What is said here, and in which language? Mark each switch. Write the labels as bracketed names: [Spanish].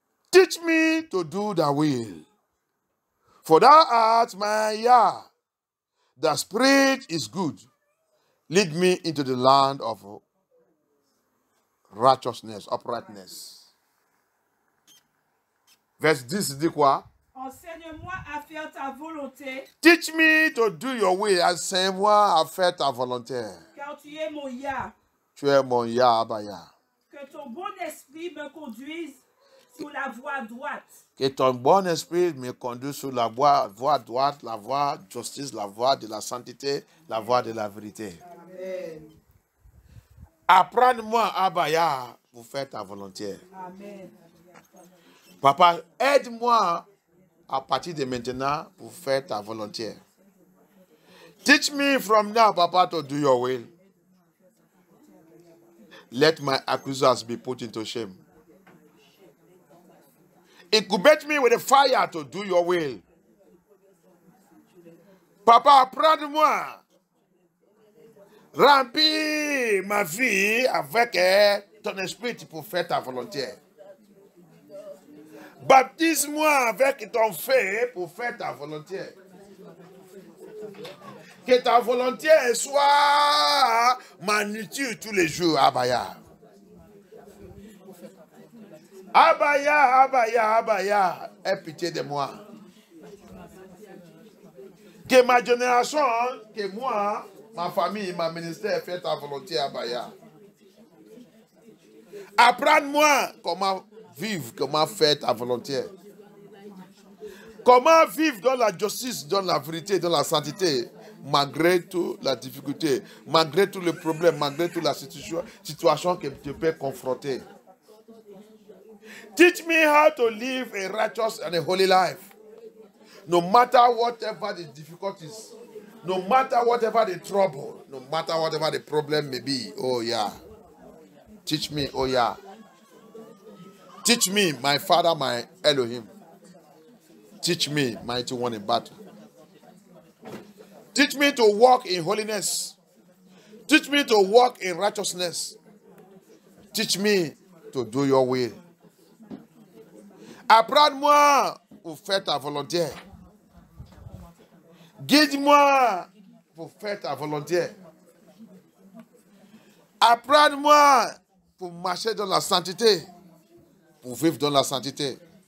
[English] Teach me to do thy will. For thou art my Yah. The spirit is good. Lead me into the land of righteousness, uprightness. [French] Verse 10 dit quoi? Enseigne-moi à faire ta volonté. [English] Teach me to do your will. [French] Enseigne-moi à faire ta volonté. Car tu es mon Yah. Tu es mon Yah, Abaya. Que ton bon esprit me conduise sur la voie droite. Que ton bon esprit me conduise sur la voie droite, la voie de justice, la voie de la sainteté, la voie de la vérité. Amen. Apprends-moi, Abaya, pour faire ta volonté. Amen. Papa, aide-moi à partir de maintenant pour faire ta volonté. [English] Teach me from now, Papa, to do your will. Let my accusers be put into shame. Incubate me with a fire to do your will. [French] Papa, apprends-moi. Remplis ma vie avec ton esprit pour faire ta volonté. Baptise-moi avec ton feu pour faire ta volonté. Que ta volonté soit ma nourriture tous les jours, Abaya. Abaya, Abaya, Abaya, aie pitié de moi. Que ma génération, que moi, ma famille, ma ministère fait ta volonté, Abaya. Apprends-moi comment vivre, comment faire ta volonté. Comment vivre dans la justice, dans la vérité, dans la sainteté, malgré toute la difficulté, malgré tous les problèmes, malgré toute la situation que tu peux confronter. [English] Teach me how to live a righteous and a holy life. No matter whatever the difficulties, no matter whatever the trouble, no matter whatever the problem may be. Oh yeah. Teach me, oh yeah. Teach me, my Father, my Elohim. Teach me, mighty one in battle. Teach me to walk in holiness. Teach me to walk in righteousness. Teach me to do your will. [French] Apprends-moi pour faire ta volonté. Guide-moi pour faire ta volonté. Apprends-moi pour marcher dans la sainteté, pour vivre dans la sainteté.